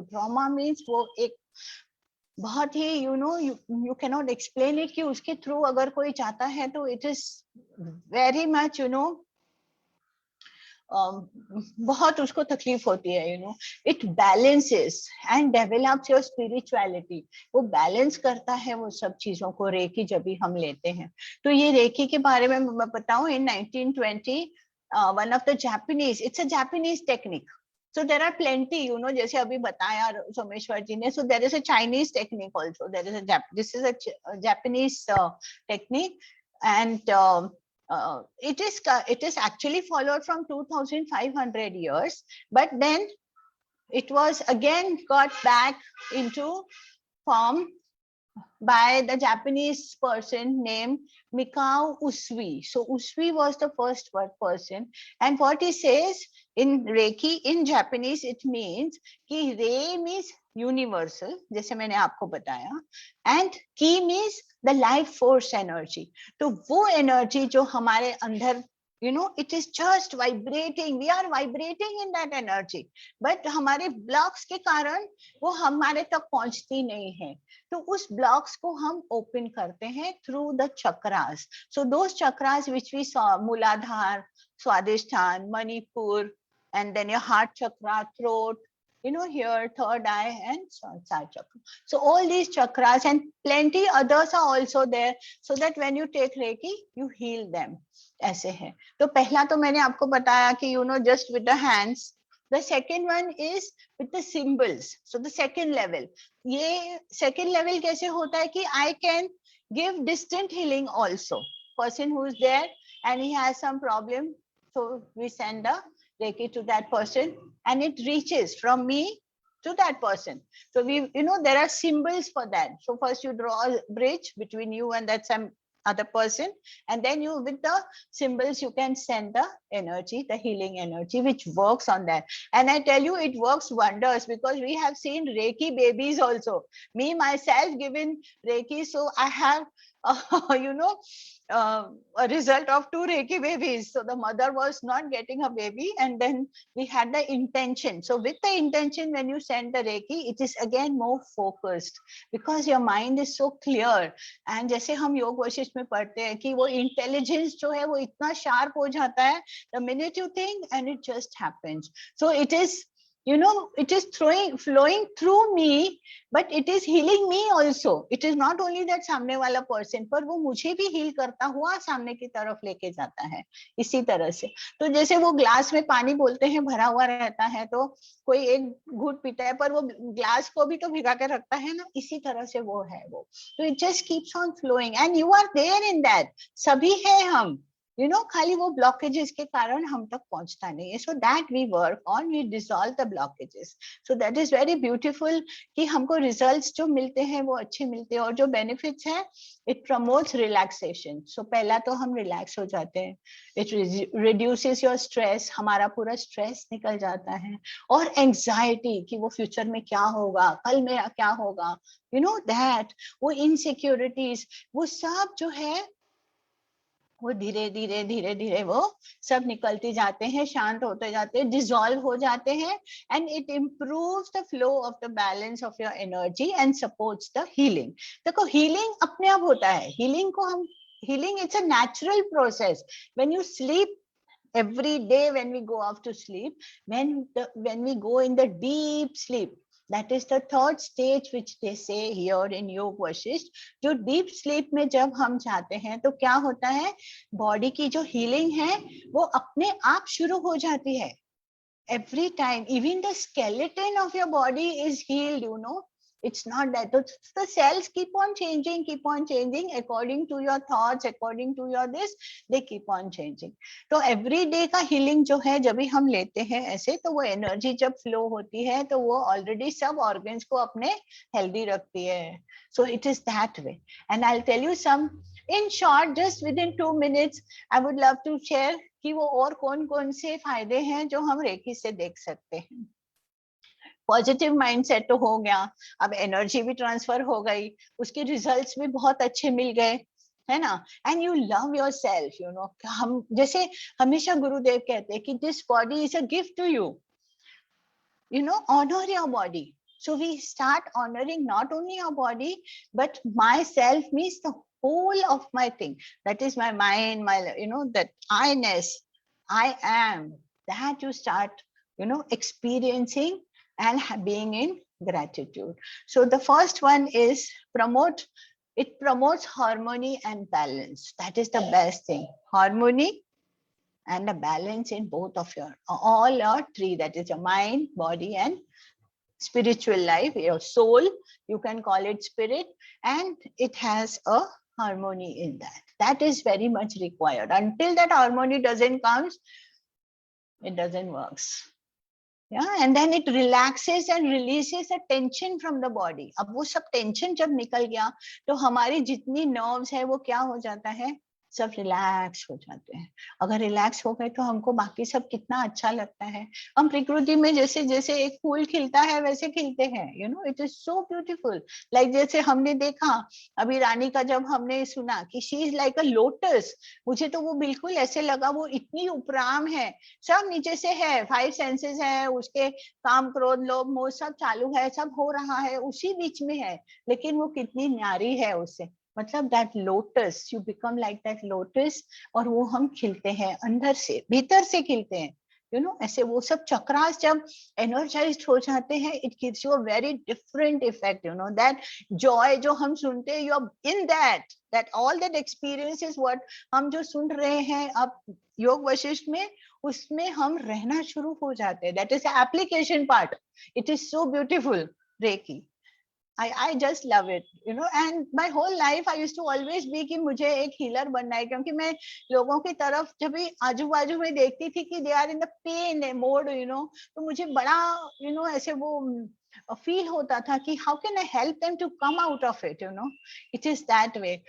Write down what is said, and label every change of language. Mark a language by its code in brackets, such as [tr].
[en] trauma means [hi] वो एक बहुत ही [en] you know you can not explain it, [hi] कि उसके थ्रू अगर कोई चाहता है तो [en] it is very much you know [hi] बहुत उसको तकलीफ होती है. [en] You know, it balances and develops your spirituality. [hi] वो बैलेंस करता है वो सब चीजों को रेकी जब भी हम लेते हैं. तो ये रेकी के बारे में मैं बताऊं, [en] In 1920 one of the Japanese, it's a Japanese technique. So there are plenty, you know, [hi] जैसे अभी बताया सोमेश्वर जी ने. [en] So there is a Chinese technique also. There is a this is a Japanese technique, and it is actually followed from 2500 years, but then it was again got back into form by the Japanese person named Mikao Usui. So Usui was the first person, and what he says in Reiki in Japanese, it means [hi] कि [en] Rei means universal, [hi] जैसे मैंने आपको बताया, [en] and Ki means the life force energy. [hi] तो वो energy जो हमारे अंदर, [en] you know, it is just vibrating. We are vibrating in that energy, but [hi] हमारे blocks के कारण वो हमारे तक पहुंचती नहीं है. तो उस blocks को हम open करते हैं [en] through the chakras. So those chakras which we saw, Muladhara, Swadhisthana, Manipur, and then your heart chakra, throat, you know, here, third eye, and side chakra. So all these chakras and plenty others are also there, so that when you take Reiki, you heal them. [hi] ऐसे है. तो पहला तो मैंने आपको बताया कि [en] you know, just with the hands. The second one is with the symbols. So the second level. [hi] ये second level कैसे होता है कि [en] I can give distant healing also. Person who is there and he has some problem, so we send the Reiki to that person and it reaches from me to that person. So we, you know, there are symbols for that. So first you draw a bridge between you and that some other person, and then you, with the symbols, you can send the energy, the healing energy, which works on that. And I tell you, it works wonders, because we have seen Reiki babies also. Me myself given Reiki, so I have you know, a result of 2 Reiki babies. So the mother was not getting a baby, and then we had the intention. So with the intention, when you send the Reiki, it is again more focused because your mind is so clear. And [hi] जैसे हम योग वशिष्ठ में पढ़ते हैं कि वो intelligence जो है वो इतना sharp हो जाता है [en] the minute you think, and it just happens. So it is, you know, it is flowing through me, but it is healing me also. It is not only that [hi] सामने वाला person, पर वो मुझे भी heal करता हुआ सामने की तरफ लेके जाता है इसी तरह से. तो जैसे वो ग्लास में पानी बोलते हैं भरा हुआ रहता है, तो कोई एक घूंट पीता है पर वो ग्लास को भी तो भिगा के रखता है ना, इसी तरह से वो है वो. तो [en] it just keeps on flowing and you are there in that. [hi] सभी है हम, [en] you know, [hi] खाली वो blockages के कारण हम तक पहुंचता नहीं है. [en] So that we work on, we dissolve the blockages. So that is very beautiful [hi] कि हमको results जो मिलते हैं वो अच्छे मिलते हैं. और जो benefits है, [en] it promotes relaxation. So [hi] पहला तो हम relax हो जाते हैं. [en] It reduces your stress. [hi] हमारा पूरा stress निकल जाता है. और anxiety कि वो future में क्या होगा, कल मेरा क्या होगा, [en] you know that, [hi] वो insecurities, वो सब जो है वो धीरे धीरे धीरे धीरे वो सब निकलते जाते हैं, शांत होते जाते हैं, डिसॉल्व हो जाते हैं. [en] And it improves the flow of the balance of your energy and supports the healing. [hi] देखो हीलिंग अपने आप होता है. हीलिंग को हम, [en] Healing it's a natural process. When you sleep every day, when we go off to sleep, when we go in the deep sleep, that is the third stage which they say here in [hi] योग वशिष्ठ. जो deep sleep में जब हम जाते हैं तो क्या होता है, बॉडी की जो हीलिंग है वो अपने आप शुरू हो जाती है. [en] every time, even the skeleton of your body is healed, you know. It's not that the cells keep on changing according to your thoughts, according to your this, they keep on changing. [hi] तो [en] every day [hi] का healing जो है जब भी हम लेते हैं ऐसे, तो वो energy जब flow होती है तो वो already सब organs को अपने healthy रखती है. [en] So it is that way. And I'll tell you some, in short, just within 2 minutes, I would love to share [hi] कि वो और कौन कौन से फायदे हैं जो हम रेकी से देख सकते हैं. पॉजिटिव माइंडसेट तो हो गया, अब एनर्जी भी ट्रांसफर हो गई, उसके रिजल्ट्स भी बहुत अच्छे मिल गए, है ना. [en] And you love yourself, you know. [hi] हम जैसे हमेशा गुरुदेव कहते हैं कि [en] This body is a gift to you, you know, honor your body. So we start honoring not only your body, but myself means the whole of my thing. That is my mind, my, you know, that I-ness, I am, that you start, you know, experiencing and being in gratitude. So the first one is it promotes harmony and balance. That is the best thing. Harmony and a balance in both of your, all your three, that is your mind, body and spiritual life, your soul, you can call it spirit, and it has a harmony in that. That is very much required. Until that harmony doesn't come, it doesn't work. Yeah, and then it relaxes and releases the tension from the body. [hi] अब वो सब tension जब निकल गया तो हमारी जितनी nerves है वो क्या हो जाता है, सब रिलैक्स हो जाते हैं. अगर रिलैक्स हो गए तो हमको बाकी सब कितना अच्छा लगता है. हम प्रकृति में जैसे जैसे एक फूल खिलता है वैसे खिलते हैं, [en] You know. It is so beautiful. Like [hi] जैसे हमने देखा अभी रानी का, जब हमने सुना कि [en] she is like a lotus, [hi] मुझे तो वो बिल्कुल ऐसे लगा वो इतनी उपराम है. सब नीचे से है, 5 सेंसेस है उसके, काम क्रोध लोभ मोह सब चालू है, सब हो रहा है, उसी बीच में है, लेकिन वो कितनी न्यारी है उससे. [en] मतलब that lotus, you become like that lotus. [hi] और वो हम खिलते हैं अंदर से, भीतर से खिलते हैं, [en] You know. [hi] ऐसे वो सब चक्रास जब एनर्जाइज्ड हो जाते हैं, [en] It gives you a very different effect, you know. That joy [hi] जो हम सुनते हैं, [en] you are in that all that experience is what [hi] हम जो सुन रहे हैं अब योग वशिष्ठ में, उसमें हम रहना शुरू हो जाते हैं. [en] That is application part. It is so beautiful reiki. I just love it, you know. And my whole life I used to always be [hi] कि मुझे एक हीलर बनना है, क्योंकि मैं लोगों की तरफ जब भी आजू बाजू में देखती थी कि [en] they are in the pain mode, you know, [hi] तो मुझे बड़ा, [en] you know, [hi] ऐसे वो फील होता था कि [en] how can I help them to come out of it, you know. It is that way.